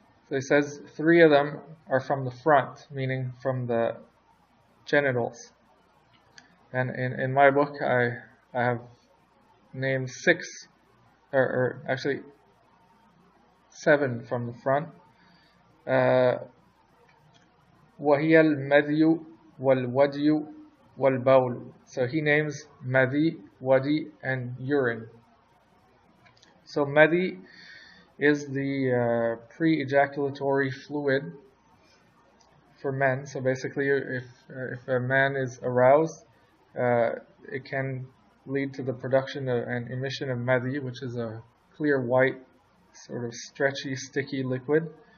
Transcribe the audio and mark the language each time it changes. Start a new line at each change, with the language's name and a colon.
English: So he says 3 of them are from the front, meaning from the genitals. And in my book I have named 6, or actually 7 from the front.
Arabic: وهي المذي والودي والبول.
English: So he names madhi, wadi, and urine. So madhi is the pre-ejaculatory fluid for men. So basically, if a man is aroused, it can lead to the production and emission of madhi, which is a clear white, sort of stretchy, sticky liquid.